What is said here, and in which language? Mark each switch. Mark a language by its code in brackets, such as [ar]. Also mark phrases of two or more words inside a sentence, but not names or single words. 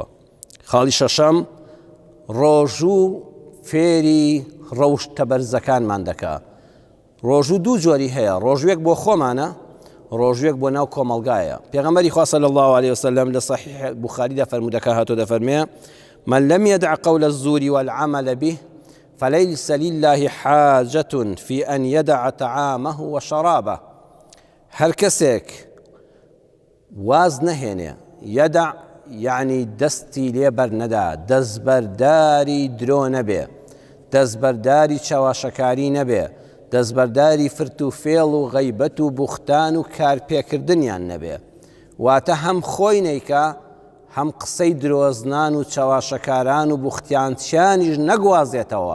[ckb] خاڵی شەشەم ڕۆژوو فێری ڕەوشتە بەرزەکانمان دەکا. ڕۆژوو دوو جۆری هەیە، ڕۆژوێک بۆ خۆمانە، ڕۆژوێک بۆ ناو کۆمەلگایە. پێغەمبەری خوا [ar] صلی الله عليه وسلم [ckb] لە صحیح بوخاریدا فەرموودەکە هاتۆ دەفەرمێ [ar] من لم يدع قول الزور والعمل به فليس لله حاجة في أن يدع طعامه وشرابه. [ckb] هەر کەسێک واز نەهێنێ یەدع یعنی دەستی لێبەر نەدا، دەستبەرداری درۆ نەبێ، دەستبەرداری چاواشەکاری نەبێ، دەستبەرداری فرت و فێڵ و غەیبەت و بوختان و کارپێکردنیان نەبێ، واتە هەم خۆی نەیکا هەم قسەی درۆزنان و چاواشەکاران و بوختیانچیانیش نەگوازێتەوە.